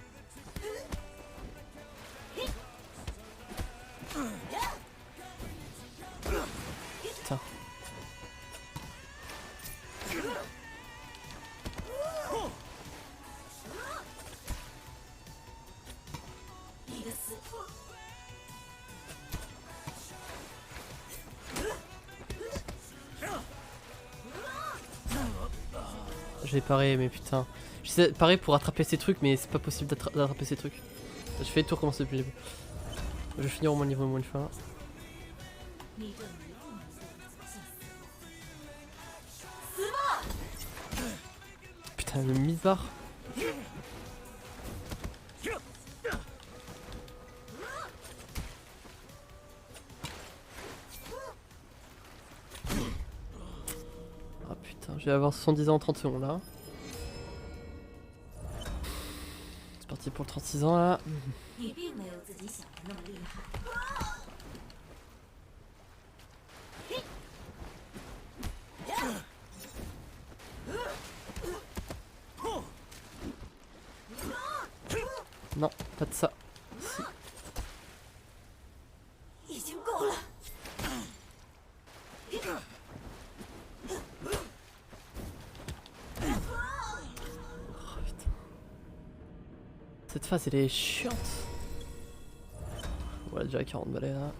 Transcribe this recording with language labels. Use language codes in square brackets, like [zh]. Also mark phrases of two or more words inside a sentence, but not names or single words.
[fr] Putain. [zh] 你的死。 [fr] J'ai paré, mais putain. J'essaie de parer pour attraper ces trucs, mais c'est pas possible d'attraper ces trucs. Je fais tout recommencer depuis le début. Je vais finir au moins niveau au moins une fois. [zh] 你这迷糊迷糊的走向死亡。 [fr] Putain, le misbar. Ah putain, je vais avoir 70 ans en 30 secondes là. C'est parti pour le 36 ans là. [zh] 你并没有自己想的那么厉害。 [fr] Non, pas de ça. [zh] 已经够了。 [fr] Oh, putain. Cette phase elle est chiante. Ouais, déjà 40 balais là.